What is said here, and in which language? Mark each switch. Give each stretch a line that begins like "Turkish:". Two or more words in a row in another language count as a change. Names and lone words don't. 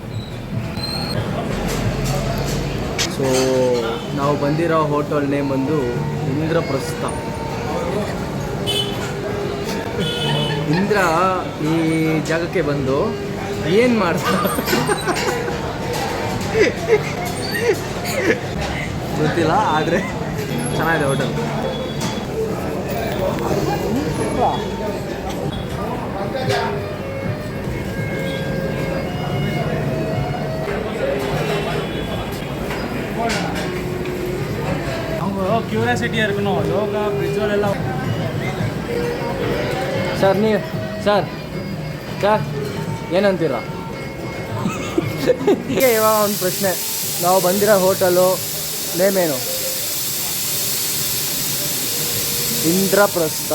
Kannada: ಸೊ ನಾವು ಬಂದಿರೋ
English: hotel name
Kannada: ಬಂದು ಇಂದ್ರಪ್ರಸ್ಥ. ಇಂದ್ರ ಈ ಜಾಗಕ್ಕೆ ಬಂದು ಏನು ಮಾಡ್ತಾ ಗೊತ್ತಿಲ್ಲ, ಆದರೆ ಚೆನ್ನಾಗಿದೆ ಹೋಟೆಲ್.
Tamil: அவங்க ಕ್ಯೂರಿಯಾಸಿಟಿயாக இருக்கணும்.
English: yoga visual
Tamil: எல்லாம்.
Kannada: ಸರ್ ನೀವು ಸರ್ ಏನಂತೀರ? ಇವಾಗ ಒಂದು ಪ್ರಶ್ನೆ, ನಾವು ಬಂದಿರೋ
English: hotel name
Kannada: ಏನು? ಇಂದ್ರಪ್ರಸ್ಥ.